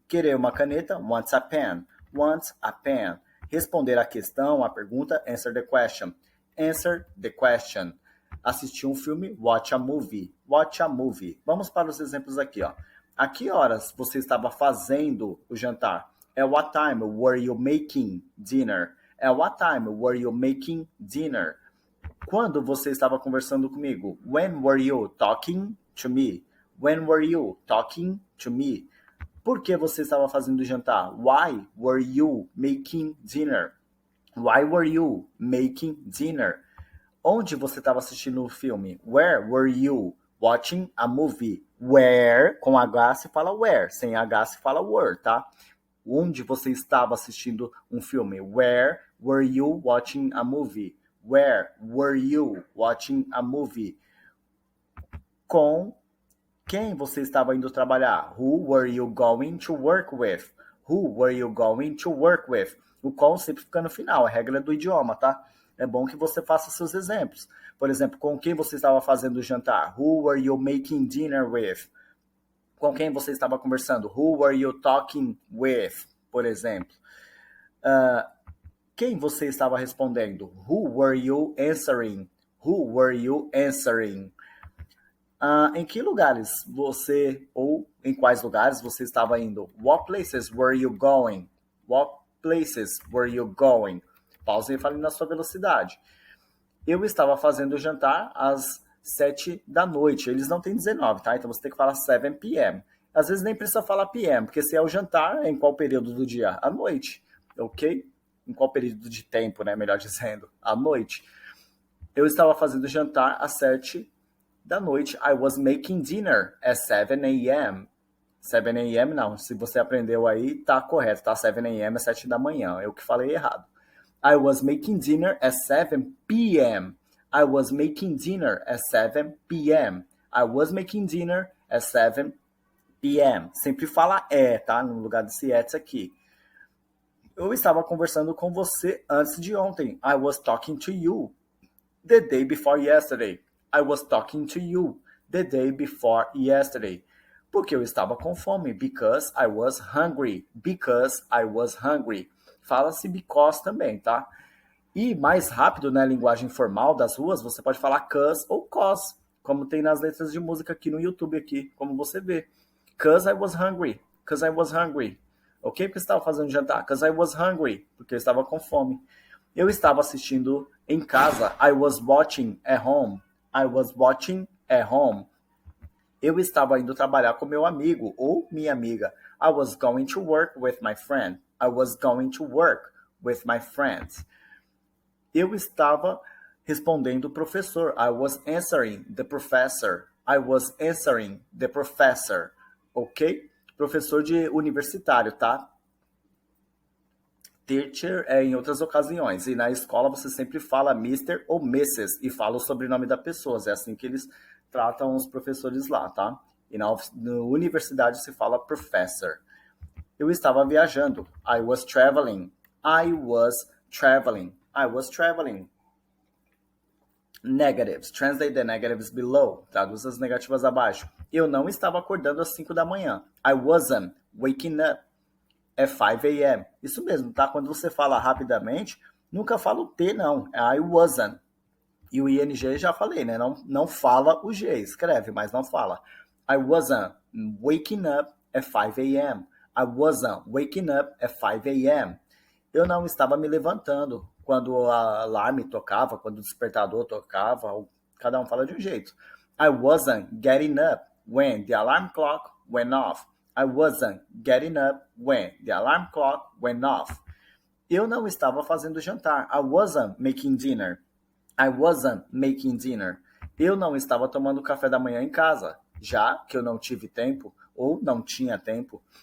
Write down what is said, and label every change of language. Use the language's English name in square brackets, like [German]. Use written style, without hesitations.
[Portuguese] Querer uma caneta, [English] wants a pen. Wants a pen. [Portuguese] Responder a questão, a pergunta, [English] answer the question. Answer the question. [Portuguese] Assistir um filme, [English] watch a movie. Watch a movie. [Portuguese] Vamos para os exemplos aqui, ó. A que horas você estava fazendo o jantar? [English] At what time were you making dinner? At what time were you making dinner? [Portuguese] Quando você estava conversando comigo? [English] When were you talking to me? When were you talking to me? [Portuguese] Por que você estava fazendo o jantar? [English] Why were you making dinner? Why were you making dinner? [Portuguese] Onde você estava assistindo o filme? [English] Where were you watching a movie? [Portuguese] Where, com H se fala where, sem H se fala were, tá? Onde você estava assistindo um filme? [English] Where were you watching a movie? Where were you watching a movie? [Portuguese] Com quem você estava indo trabalhar? [English] Who were you going to work with? Who were you going to work with? [Portuguese] O com sempre fica no final, a regra do idioma, tá? É bom que você faça seus exemplos. Por exemplo, com quem você estava fazendo o jantar? [English] Who were you making dinner with? [Portuguese] Com quem você estava conversando? [English] Who were you talking with? [Portuguese] Por exemplo. Quem você estava respondendo? [English] Who were you answering? Who were you answering? [Portuguese] Em que lugares você, ou em quais lugares você estava indo? [English] What places were you going? What places were you going? [Portuguese] Pause e fale na sua velocidade. Eu estava fazendo o jantar às 7 da noite. Eles não têm 19, tá? Então você tem que falar 7 p.m. Às vezes nem precisa falar p.m., porque se é o jantar, é em qual período do dia? À noite, ok? Em qual período de tempo, né? Melhor dizendo, à noite. Eu estava fazendo o jantar às 7 da noite. [English] I was making dinner at 7 a.m. 7 a.m. [Portuguese] não, se você aprendeu aí, tá correto, tá? 7 a.m. é 7 da manhã, eu que falei errado. [English] I was making dinner at 7 p.m. I was making dinner at 7 p.m. I was making dinner at 7 p.m. [Portuguese] Sempre fala tá? No lugar desse aqui. Eu estava conversando com você antes de ontem. [English] I was talking to you the day before yesterday. I was talking to you the day before yesterday. [Portuguese] Porque eu estava com fome. [English] Because I was hungry. Because I was hungry. [Portuguese] Fala-se because também, tá? E mais rápido, né, linguagem formal das ruas, você pode falar cuz ou cos, como tem nas letras de música aqui no YouTube, aqui, como você vê. [English] Cuz I was hungry. Cuz I was hungry. Ok? [Portuguese] Porque você estava fazendo jantar. [English] Cuz I was hungry. [Portuguese] Porque eu estava com fome. Eu estava assistindo em casa. [English] I was watching at home. I was watching at home. [Portuguese] Eu estava indo trabalhar com meu amigo ou minha amiga. [English] I was going to work with my friend. I was going to work with my friends. [Portuguese] Eu estava respondendo o professor. [English] I was answering the professor. I was answering the professor. Ok? [Portuguese] Professor de universitário, tá? Teacher é em outras ocasiões. E na escola você sempre fala Mister ou Mrs. e fala o sobrenome da pessoa. É assim que eles tratam os professores lá, tá? E na universidade se fala professor. Eu estava viajando. [English] I was traveling. I was traveling. I was traveling. Negatives. Translate the negatives below. [Portuguese] Traduz as negativas abaixo. Eu não estava acordando às 5 da manhã. [English] I wasn't waking up at 5 a.m. [Portuguese] Isso mesmo, tá? Quando você fala rapidamente, nunca fala o T, não. É I wasn't. E o ING já falei, né? Não fala o G. Escreve, mas não fala. [English] I wasn't waking up at 5 a.m. I wasn't waking up at 5 a.m. [Portuguese] Eu não estava me levantando quando o alarme tocava, quando o despertador tocava. Cada um fala de um jeito. [English] I wasn't getting up when the alarm clock went off. I wasn't getting up when the alarm clock went off. [Portuguese] Eu não estava fazendo jantar. [English] I wasn't making dinner. I wasn't making dinner. [Portuguese] Eu não estava tomando café da manhã em casa, já que eu não tive tempo ou não tinha tempo.